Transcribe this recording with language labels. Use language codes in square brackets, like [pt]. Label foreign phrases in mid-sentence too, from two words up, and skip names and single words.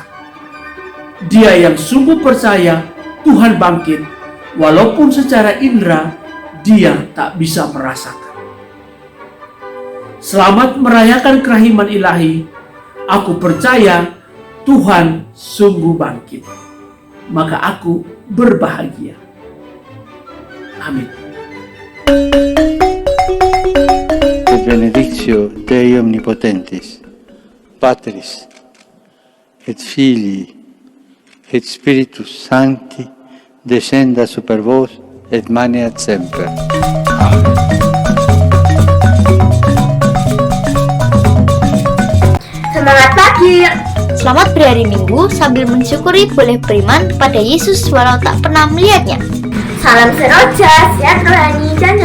[id] Dia yang sungguh percaya Tuhan bangkit, walaupun secara indera dia tak bisa merasakan. Selamat merayakan kerahiman ilahi. Aku percaya Tuhan sungguh bangkit. Maka aku berbahagia. Amin. [la] Benedictio Dei Omnipotentis, Patris, et Filii, et Spiritus Sancti, descenda super vos, et maneat semper. Amen. [id] Semangat pagi. Selamat berhari Minggu sambil mensyukuri boleh beriman pada Yesus walau tak pernah melihatnya. Salam seroja, sehat rohani dan jasmani.